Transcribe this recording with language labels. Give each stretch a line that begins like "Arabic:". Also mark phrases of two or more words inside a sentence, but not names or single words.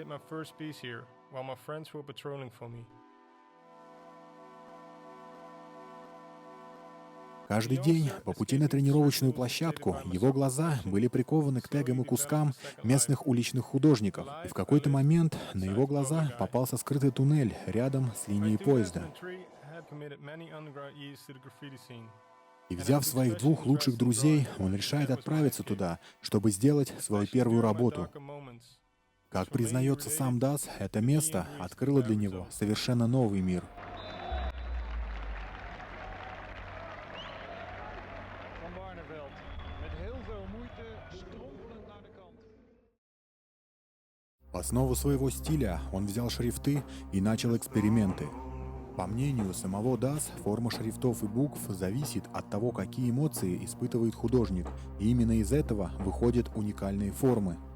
Russian: Каждый день по пути на тренировочную площадку его глаза были прикованы к тегам и кускам местных уличных художников, и в какой-то момент на его глаза попался скрытый туннель рядом с линией поезда. И взяв своих двух лучших друзей, он решает отправиться туда, чтобы сделать свою первую работу. Как признается сам Дас, это место открыло для него совершенно новый мир.
Dutch: Van Barneveld, met heel veel moeite, strompelend naar de kant.
Russian: В основу своего стиля он взял шрифты и начал эксперименты. По мнению самого Дас, форма шрифтов и букв зависит от того, какие эмоции испытывает художник, и именно из этого выходят уникальные формы.